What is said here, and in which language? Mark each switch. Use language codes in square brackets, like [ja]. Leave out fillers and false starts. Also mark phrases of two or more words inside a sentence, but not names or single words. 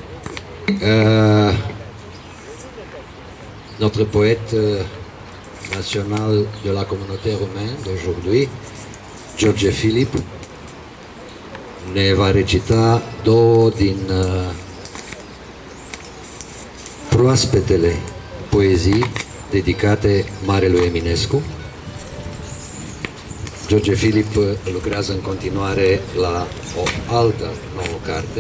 [fr] notre poète national de la communauté roumaine d'aujourd'hui, [ro] George Philip, ne va recita două din proaspetele poezii dedicate Marelui Eminescu. George Philip lucrează în continuare la o altă nouă carte.